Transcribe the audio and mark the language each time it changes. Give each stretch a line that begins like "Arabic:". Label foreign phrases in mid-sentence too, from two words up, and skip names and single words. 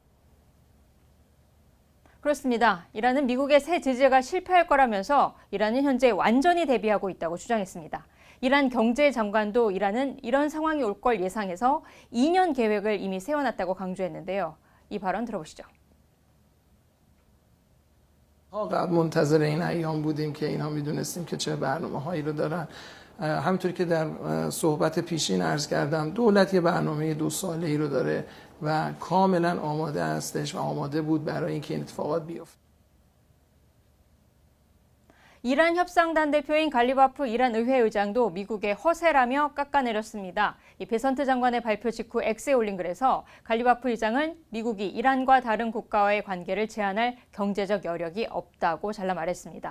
Korean: 그렇습니다. 이란은 미국의 새 제재가 실패할 거라면서 이란은 현재 완전히 대비하고 있다고 주장했습니다. 이란 경제장관도 이란은 이런 상황이 올 걸 예상해서 2년 계획을 이미 세워놨다고 강조했는데요. 이 발언 들어보시죠.
Persian: قبل منتظر این ایام بودیم که اینها میدونستیم که چه برنامه‌هایی رو دارن. همونطوری که در صحبت پیشین عرض کردم دولت یه برنامه 2 ساله‌ای رو داره و کاملا آماده هستش و آماده بود برای اینکه این اتفاقات بیفته.
Korean: 이란 협상단 대표인 갈리바프 이란 의회 의장도 미국의 허세라며 깎아내렸습니다. 이 베선트 장관의 발표 직후 X에 올린 글에서 갈리바프 의장은 미국이 이란과 다른 국가와의 관계를 제한할 경제적 여력이 없다고 잘라 말했습니다.